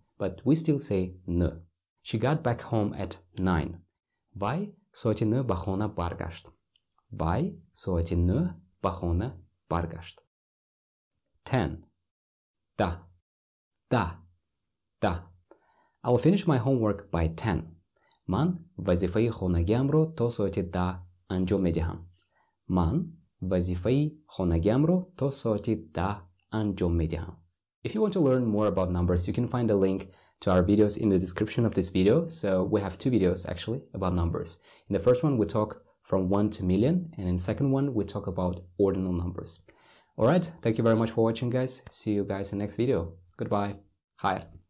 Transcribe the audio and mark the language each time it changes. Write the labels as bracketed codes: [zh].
[en] But we still say n. She got back home at 9. [tg] Вай соати 9 ба хона баргашт. Вай соати 9 ба хона баргашт. 10. Da. Da. Da. [en] I'll finish my homework by 10. [tg] Ман вазифаи хонагиамро то соати 10 анҷом медиҳам. Ман вазифаи хонагиамро то соати 10 анҷом медиҳам. [en] If you want to learn more about numbers, you can find a link to our videos in the description of this video. So we have 2 videos actually about numbers. In the first one, we talk from 1 to million, and in the second one, we talk about ordinal numbers. Alright, thank you very much for watching, guys. See you guys in the next video. Goodbye. Hi.